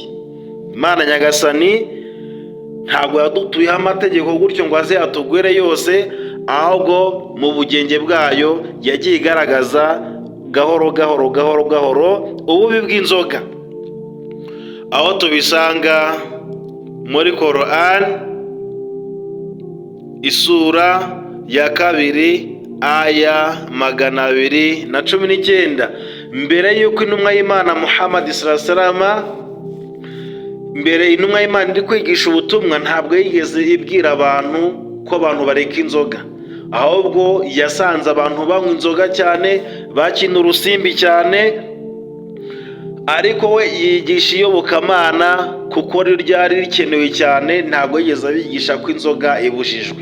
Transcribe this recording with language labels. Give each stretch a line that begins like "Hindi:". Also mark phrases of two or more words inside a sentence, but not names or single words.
Kinyarwanda: Imana Nyagasani ntabwo yadutuyeho amategeko gutyo ngo aze atugwere yose, ahubwo mu bugenge bwayo yagiye igaragaza gahoro gahoro ububi bw'inzoga, aho tubisanga muri Quran isura ya 2 aya 219, mbere y'uko intumwa y'Imana Muhammad
Arabic: صلى الله عليه
Kinyarwanda: wasallam, mbere intumwa y'Imana iri kwigisha ubutumwa, ntabwo yigeze ibwira abantu ko abantu bareka inzoga, ahubwo yasanze abantu banywa inzoga cyane, bakina urusimbi cyane, ariko we yigisha iyobokamana kuko ryari rikenewe cyane, ntabwo yigeze abigisha ko inzoga ibujijwe.